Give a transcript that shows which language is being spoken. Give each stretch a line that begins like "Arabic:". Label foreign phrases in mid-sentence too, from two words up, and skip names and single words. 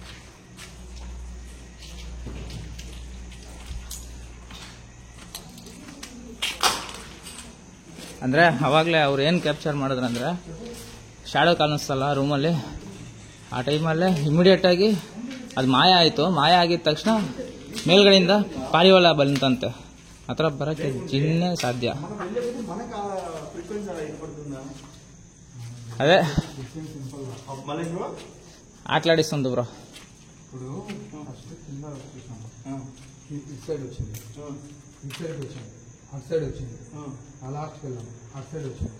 Kannada: ಅಂದರೆ ಅವಾಗಲೇ ಅವ್ರು ಏನು ಕ್ಯಾಪ್ಚರ್ ಮಾಡಿದ್ರಂದ್ರೆ, ಶಾಡೋ ಕಾಣಿಸ್ತಲ್ಲ ರೂಮಲ್ಲಿ, ಆ ಟೈಮಲ್ಲೇ ಇಮಿಡಿಯೇಟಾಗಿ ಅದು ಮಾಯ ಆಯಿತು. ಮಾಯ ಆಗಿದ ತಕ್ಷಣ ಮೇಲ್ಗಡೆಯಿಂದ ಪಾರಿವಾಳ ಬಂತಂತೆ. ಆ ಥರ ಬರೋಕ್ಕೆ ಜಿನ್ನೇ ಸಾಧ್ಯ.
Telugu: అదే ఆటలాడిస్తుంది బ్రో. ఇప్పుడు ఫస్ట్ కింద చూసాము, ఇటు సైడ్ వచ్చింది, ఇటు సైడ్ వచ్చింది, అటు సైడ్ వచ్చింది, ఆ లాస్ట్కి వెళ్ళాము, అటు సైడ్ వచ్చింది.